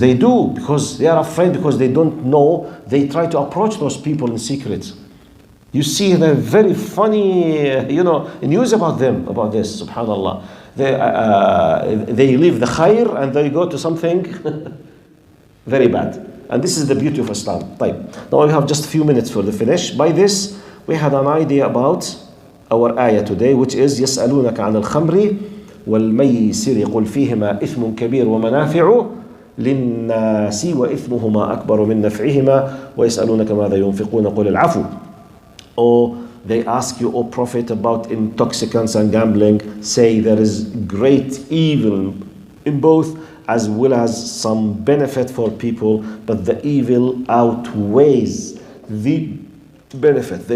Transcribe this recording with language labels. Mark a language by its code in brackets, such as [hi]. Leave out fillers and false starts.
[en] They do because they are afraid, because they don't know. They try to approach those people in secret. You see the very funny, news about them, about this, subhanallah. They leave the khair and they go to something Very bad. And this is the beauty of Islam. [ar] طيب. [en] Now we have just a few minutes for the finish. By this, we had an idea about our ayah today, which is [ar] يسألونك عن الخمر والميسر قل فيهما إثم كبير ومنافع للناس وإثمهما أكبر من نفعهما ويسألونك ماذا ينفقون قل العفو. [en] Or they ask you, O Prophet, about intoxicants and gambling. Say there is great evil in both, as well as some benefit for people, but the evil outweighs the benefit.